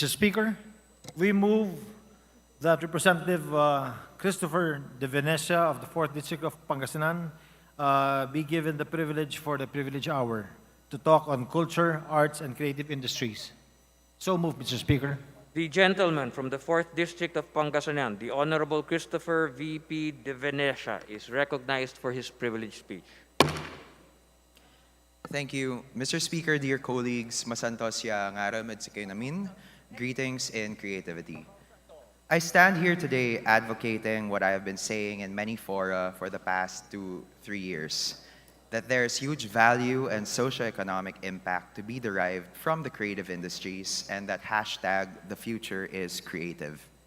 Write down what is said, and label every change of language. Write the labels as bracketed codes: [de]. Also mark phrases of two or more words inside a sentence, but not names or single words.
[en] Speaker, we move that Representative Christopher De Venecia of the 4th District of Pangasinan be given the privilege for the privilege hour to talk on culture, arts, and creative industries. So moved, Mr. Speaker. The gentleman from the 4th District of Pangasinan, the Honorable Christopher V.P. De Venecia, is recognized for his privileged speech. Thank you. Mr. Speaker, dear colleagues, [pag] masantosya ngaram at sikay namin. [en] Greetings in creativity. I stand here today advocating what I have been saying in many fora for the past 2-3 years, that there is huge value and socioeconomic impact to be derived from the creative industries, and that hashtag the future is creative.